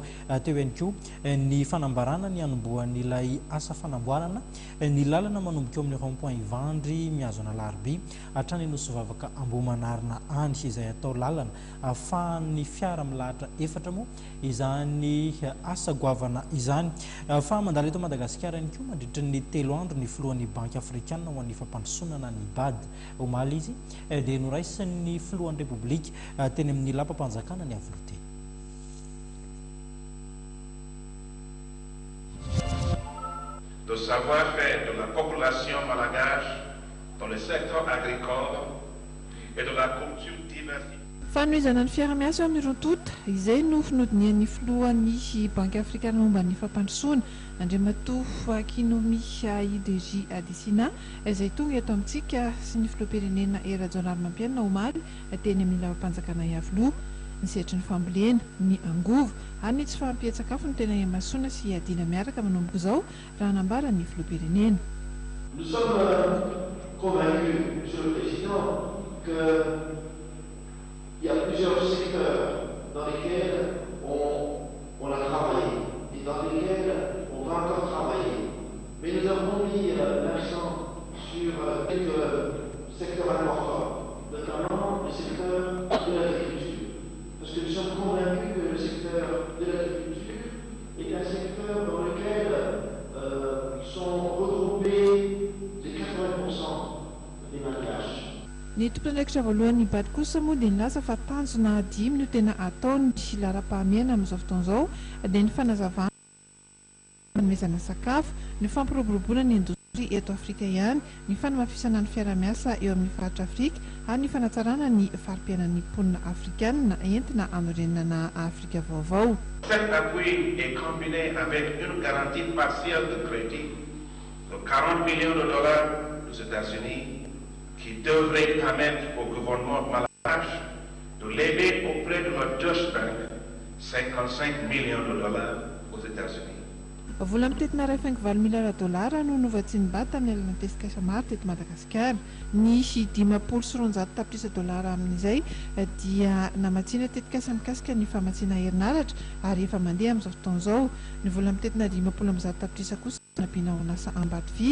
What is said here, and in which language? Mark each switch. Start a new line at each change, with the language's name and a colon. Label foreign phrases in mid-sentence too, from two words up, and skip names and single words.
Malagasy: Teo ihany koa ny fanambarana ny hanombohan'ilay asa fanamboarana ny lalana manomboka amin'ny rond-point Ivandry miazona Larby hatrany Nosivavaka Ambohimanarina any izay atao lalana ahafahan'ny fiara milahatra efatra moa izany asa goavana izany. Fa mandalo eto Madagasikara ihany koa mandritra ny 3 andro ny filohan'ny Banky Afrikana ho an'ny fampandrosoana ny BAD omaly izy dia noraisin'ny filohan'ny Repoblika teny amin'ny lapam-panjakana ny avolote.
French: De savoir-faire de la population malgache dans le secteur agricole et de la culture diversifiée.
Malagasy: Fanomezana ny fiara-miasa amin'ny rontota izay no finodinian'ny filohan'ny Banky Afrikana momba ny fampandrosoana Andriamatoa Kinumi IDJ Adesina izay tonga eto amintsika sy ny filoham-pirenena Rajaonarimampianina omaly teny amin'ny lapa-panjakana Iavoloha ny sehatry ny fambolena ny angovo ary ny tsy fahampihan-tsakafo ny tena Iamasoana sy Adina miaraka manomboka izao raha nambara ny filoham-pirenena.
French: Nous sommes convaincus, Monsieur le Président, qu'il y a plusieurs secteurs dans lesquels on a travaillé et dans lesquels on va encore travailler. Mais nous avons mis l'accent sur quelques secteurs importants, notamment le secteur de l'agriculture. Parce que nous sommes convaincus que le secteur de l'agriculture est un secteur dans lequel sont regroupés les 80% des malgaches.
Malagasy: Ny tompon'andraikitra voalohany BAD kosa moa dia nilaza fa tanjona 10 no tena ataony lara-pahamiana amin'izao fotoana izao dia ny fanazavana fanomezana sakafo, ny fampiroboroboana ny indostria eto Afrika ihany, ny fanamafisana ny fiara-miasa eo amin'ny faritra Afrika ary ny fanatsarana ny farim-piainan'ny mponina afrikana entina anorenana Afrika vaovao.
French: Cet appui est combiné avec une garantie partielle de crédit de 40 millions de dollars aux États-Unis qui devrait permettre au gouvernement malgache de lever auprès de la Deutsche Bank 55 millions de dollars aux États-Unis.
Malagasy: Vola mitetina $5 miliara no novatsiany BAD tamin'ny alalana tesika maro teto Madagasikara. Ny $400 tapitrisa amin'izay dia namatsiana tetika mikasika ny famatsiana herinaratra ary efa mandeha amin'izao fotoana izao. Ny vola mitetina $50 tapitrisa kosa nampiana orinasa Ambadivy.